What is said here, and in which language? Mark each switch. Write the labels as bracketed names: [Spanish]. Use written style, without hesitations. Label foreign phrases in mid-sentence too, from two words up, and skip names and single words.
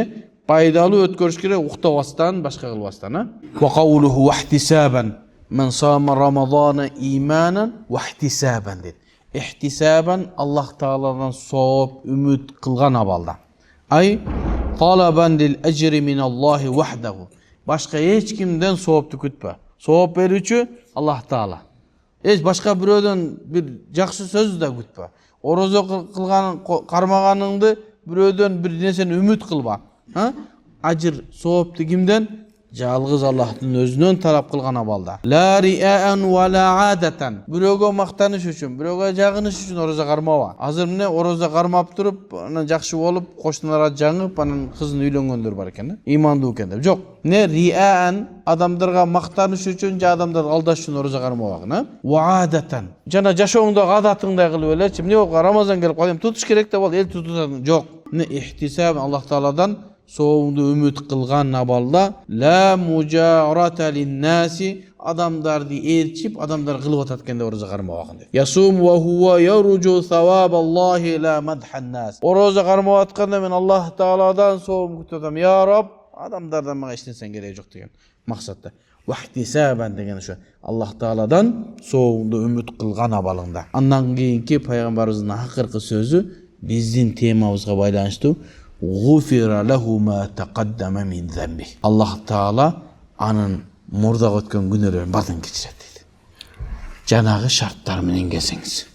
[Kyrgyz] Пайдалуу өткөрүш керек, уктабастан, башка кылбастан, [Arabic] وقوله واحتسابا. من صام رمضان إيمانا واحتسابا дейт. [Kyrgyz] Ихтисабан Аллах Тааладан сооп, үмүт кылган абалда. [Arabic] أي طلبا للأجر من الله وحده. [Kyrgyz] Башка эч кимден соопту күтпө. Сооп берүүчү Аллах Таала. Эч башка бирөөдөн бир жакшы сөз да күтпө. Орозо кылган кармаганыңды бирөөдөн бир нерсени үмүт кылба. Ажыр соопту кимден? Жалгыз Аллахтын өзүнөн талап кылган абалда. [Arabic] لا رياء ولا عادة. [Kyrgyz] Бирөөгө мактаныш үчүн, бирөөгө жагыныш үчүн орозо кармаба. Азыр эмне орозо кармап туруп, анан жакшы болуп, кошуналарга жаңып, анан кызын үйлөнгөндөр бар экен, имандуу экен деп. Жок. Не риаан адамдарга мактаныш үчүн, же адамдарды алдаш үчүн орозо кармабагын, [Arabic] وعادة. [Kyrgyz] Жана жашооңдогу адатыңдай кылып элечи, эмне болуп Рамазан келип калды, тутуш керек деп ал, эл тутат. Жок. Не ихтисаб Аллах Тааладан соңду үмүт кылган абалда [Arabic] لا مجاراة للناس [Kyrgyz] адамдарды ээрчип, адамдар кылып атат экенде орозо кармабагын деп. [Arabic] يصوم وهو يرجو ثواب الله لا مدح الناس. [Kyrgyz] Орозо кармап атканда мен Аллах Тааладан соом күтүп атам. Я Рабб, адамдардан мага эч нерсең кереги жок деген максатта. Вахтисабан деген ошо Аллах Тааладан соңду үмүт кылган абалында. Андан кийинки пайгамбарыбыздын акыркы сөзү биздин темабызга байланыштуу. [Arabic] غفر له ما تقدم من ذنبه. [Kyrgyz] Аллах Таала анын мурда өткөн күнөөлөрүн бардын кечирет дейт. Жанагы шарттар менен келсеңиз.